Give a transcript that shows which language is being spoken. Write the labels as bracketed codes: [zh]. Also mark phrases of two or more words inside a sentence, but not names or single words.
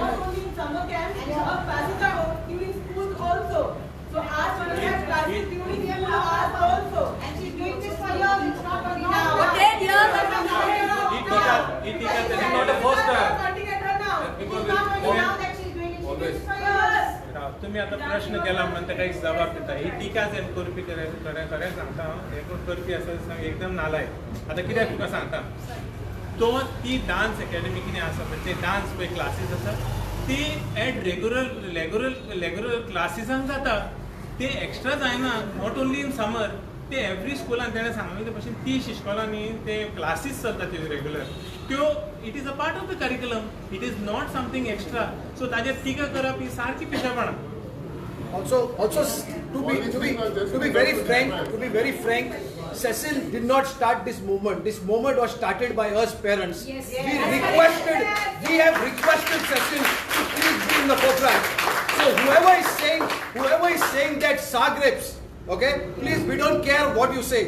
[en] not only in summer camp, her classes are during school also. So ask her to have classes during school hours also. And she's doing this for years, it's not only now. But 10 years It's not the first time. starting at her now. It's not only now that she's doing it, she's doing it for years. [kok] तुम्ही आता प्रश्न केला म्हणता काही जबाब देता ही टीका जे करपी खरें सांगता हे करपी आसा एकदम नालाय. आता कित्याक तुका सांगता, तो ती डान्स अकॅडमी कितें आसा म्हणजे डान्स पळय क्लासीस आसा ती [en] at regular [kok] क्लासीसांक जाता, ते एक्स्ट्रा जायना. [en] not only in summer, [kok] ते एवरी स्कुलान तेणें सांगले भशेन 30 इश्कोलांनी ते क्लासीस चलता त्यो रेग्युलर, त्यो [en] it is a part of the curriculum, it is not something extra. [kok] सो ताजेर टिका करप ही सारकी पिशेपणां. [en] also to be very frank, Cecil did not start this movement. This movement was started by us parents. Yes. We have requested Cecil to please be in the forefront. So whoever is saying that Zagreb's, okay, please, we don't care what you say.